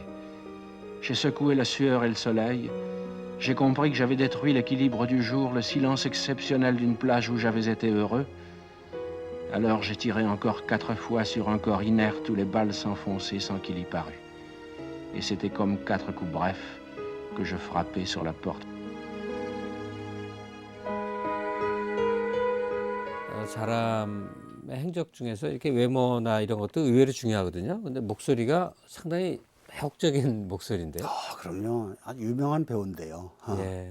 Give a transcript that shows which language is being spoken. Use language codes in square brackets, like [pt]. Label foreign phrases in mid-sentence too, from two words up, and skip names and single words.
[fr] J'ai secoué la sueur et le soleil. J'ai compris que j'avais détruit l'équilibre du jour, le silence exceptionnel d'une plage où j'avais été heureux. Alors j'ai tiré encore 4 fois sur un corps inerte où les balles s'enfonçaient sans qu'il y parût. Et c'était comme 4 coups brefs que je frappais sur la porte. [ko] 사람의 행적 중에서 이렇게 외모나 이런 것도 의외로 중요하거든요. 근데 목소리가 상당히 매혹적인 목소리인데요. 아, 그럼요. 아주 유명한 배우인데요. 예.